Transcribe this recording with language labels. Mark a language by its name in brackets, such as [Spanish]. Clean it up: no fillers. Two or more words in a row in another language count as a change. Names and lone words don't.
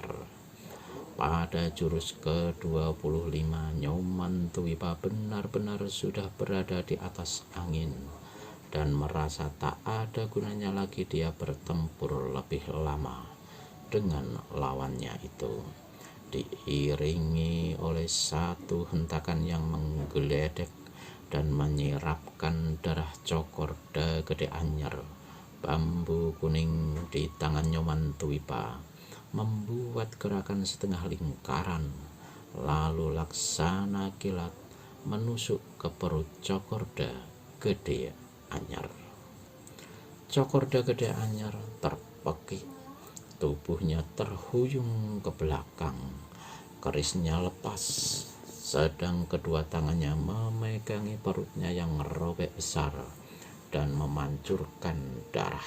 [Indonesian] Pada jurus ke-25, Nyoman Tuwipa benar-benar sudah berada di atas angin dan merasa tak ada gunanya lagi dia bertempur lebih lama dengan lawannya itu. Diiringi oleh satu hentakan yang menggeledek dan menyirapkan darah Cokorda Gede Anyar, bambu kuning di tangan Nyoman Tuwipa membuat gerakan setengah lingkaran, lalu laksana kilat menusuk ke perut Cokorda Gede Anyar. Cokorda Gede Anyar terpekik, tubuhnya terhuyung ke belakang, kerisnya lepas, sedang kedua tangannya memegangi perutnya yang robek besar dan memancurkan darah.